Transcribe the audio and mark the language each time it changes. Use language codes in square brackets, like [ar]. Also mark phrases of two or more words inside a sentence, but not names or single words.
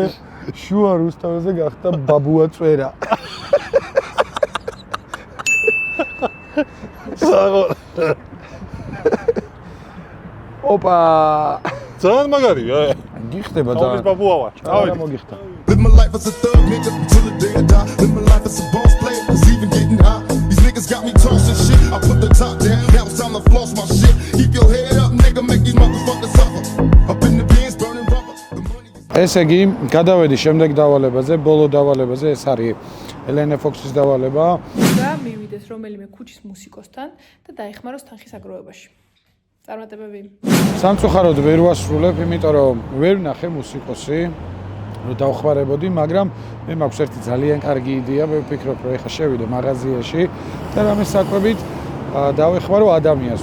[ka] შუა რუსთაველზე გახდა ბაბუა წვერა. საღო. ოპა. ძალიან მაგარია. გიხდება ძალიან. ბაბუა ვარ. წავედი. მოგიხდა. [en] Live my life as a thug nigga till the day I die. Live my life as a boss player, cause even getting high. These niggas got me tossing shit. I put the top down, now it's time to floss my shit. Keep your head up, nigga, make these motherfuckers suffer. Up in the bins, burning rubber. [ka] ესე იგი, გადავედი შემდეგ დავალებაზე, ბოლო დავალებაზე, ეს არის ელენე ფოქსის დავალება. და მივიდეს რომელიმე ქუჩის მუსიკოსთან და დაეხმაროს თანხის აგროვებაში. წარმატებები. სამწუხაროდ ვერ ვასრულებ, იმიტომ რომ ვერ ვნახე მუსიკოსი, რომ დავხმარებოდი, მაგრამ მე მაქვს ერთი ძალიან კარგი იდეა, მე ვფიქრობ, რომ ეხა შევიდე მაღაზიაში და რამე საკვებით დავეხმარო ადამიანს.